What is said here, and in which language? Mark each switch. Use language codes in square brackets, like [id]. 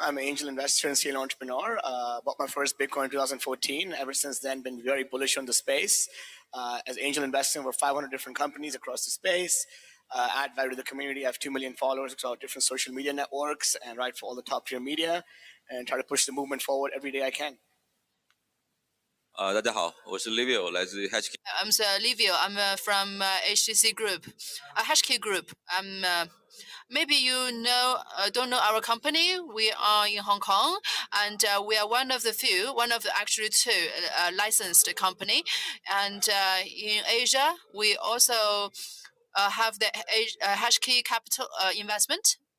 [en] I'm an angel investor and serial entrepreneur. Bought my first Bitcoin in 2014. Ever since then, been very bullish on the space. As angel investing, over 500 different companies across the space. Add value to the community. I have 2 million followers across different social media networks and write for all the top tier media and try to push the movement forward every day I can. [zh] 大家好，我是 Livio， 来自 HashKey。 [en] I'm Livio. I'm from HTC Group, HashKey Group. Maybe you don't know our company. We are in Hong Kong, and we are one of the actually 2 licensed company. And in Asia, we also have the HashKey Capital investment.